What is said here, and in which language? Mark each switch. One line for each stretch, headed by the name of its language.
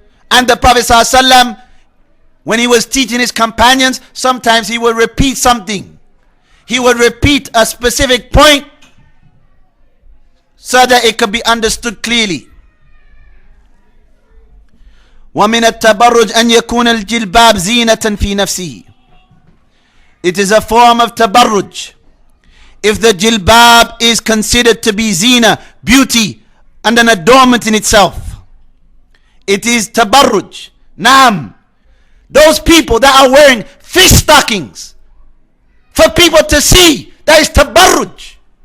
English: And the Prophet ﷺ, when he was teaching his companions, sometimes he would repeat something. He would repeat a specific point so that it could be understood clearly.
Arabic: ومن التبرج أن يكون الجلباب زينة في نفسه.
English: It is a form of tabarruj if the jilbab is considered to be zina, beauty and an adornment in itself. It is tabarruj. Naam. Those people that are wearing fish stockings for people to see, that is tabarruj.